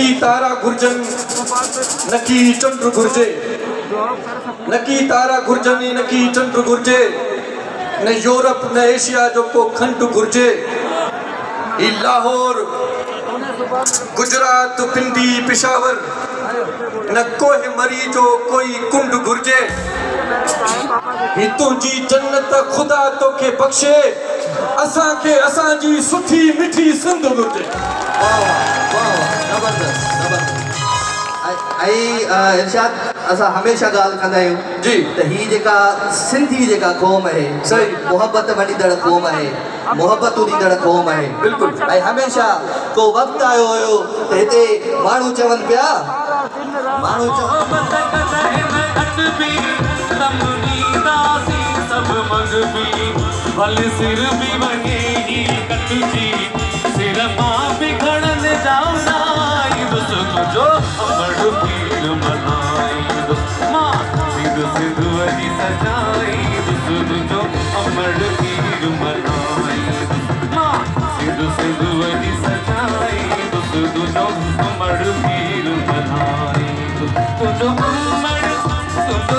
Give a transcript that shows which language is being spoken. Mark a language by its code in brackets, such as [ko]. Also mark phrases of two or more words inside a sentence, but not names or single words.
[sd] तारा घुर्जन नकी चंड घुर्जे नकी तारा घुर्जन नकी चंड घुर्जे न यूरोप न एशिया जो को खंड घुर्जे ई लाहौर गुजरात पिंडी पेशावर न कोई मरी जो कोई कुंड घुर्जे ही तुझी जन्नत खुदा तो के बख्शे असा के असा जी सुठी मिठी सिंध घुर्जे वाह वाह जबरदस्त जबरदस्त आई इरशाद असा हमेशा गाल कंदा आहियूं जी त ही जेका सिंधी जेका क़ौम आहे सही मोहब्बत वॾींदड़ क़ौम आहे मोहब्बत ॾींदड़ क़ौम आहे बिल्कुल ऐं हमेशा को वक़्तु आयो हुयो त हिते माण्हू चवनि पिया माण्हू भले सिर भी वने ही कटजी सिर मां भी खड़न जाओ नाई बस तुझो अमर पीर मनाई मां सिद्ध सिद्ध वनी सजाई बस तुझो अमर पीर मनाई मां सिद्ध सिद्ध वनी सजाई बस तुझो अमर पीर मनाई तुझो अमर तुझो